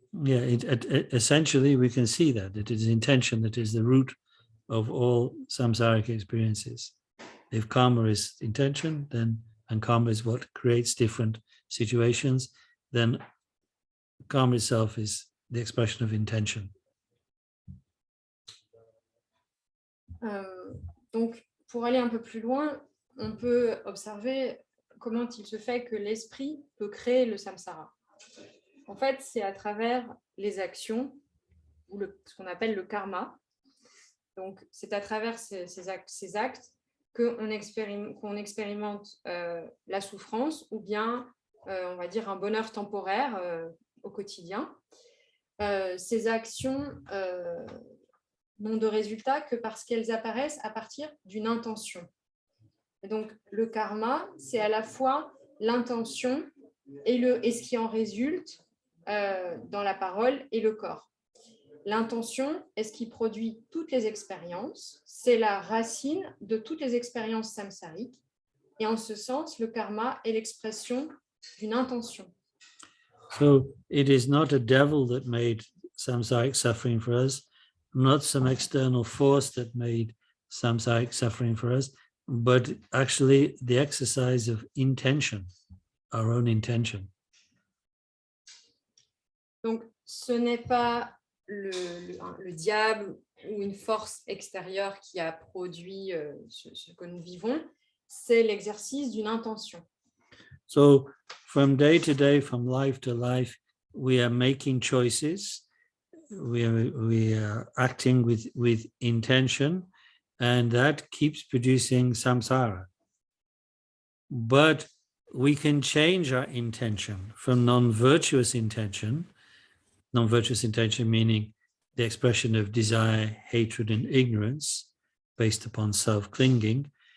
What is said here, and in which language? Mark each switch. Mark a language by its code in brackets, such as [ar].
[en] Yeah, essentially we can see that it is intention that is the root of all samsaric experiences. If karma is intention, then, and karma is what creates different situations, then karma itself is the expression of intention. [fr] Donc, pour aller un peu plus loin, on peut observer comment il se fait que l'esprit peut créer le samsara. En fait, c'est à travers les actions, ou ce qu'on appelle le karma. Donc, c'est à travers ces actes qu'on expérimente la souffrance ou bien, on va dire, un bonheur temporaire au quotidien. Ces actions n'ont de résultat que parce qu'elles apparaissent à partir d'une intention. Et donc, le karma, c'est à la fois l'intention et ce qui en résulte dans la parole et le corps. L'intention est ce qui produit toutes les expériences, c'est la racine de toutes les expériences samsariques, et en ce sens, le karma est l'expression d'une intention. [en] So it is not a devil that made samsaric suffering for us, not some external force that made samsaric suffering for us, but actually the exercise of intention, our own intention. [fr] Donc, ce n'est pas le diable ou une force extérieure qui a produit ce que nous vivons, c'est l'exercice d'une intention. [en] So from day to day, from life to life, we are making choices. We are acting with intention, and that keeps producing samsara. But we can change our intention from non-virtuous intention meaning the expression of desire, hatred, and ignorance based upon self-clinging.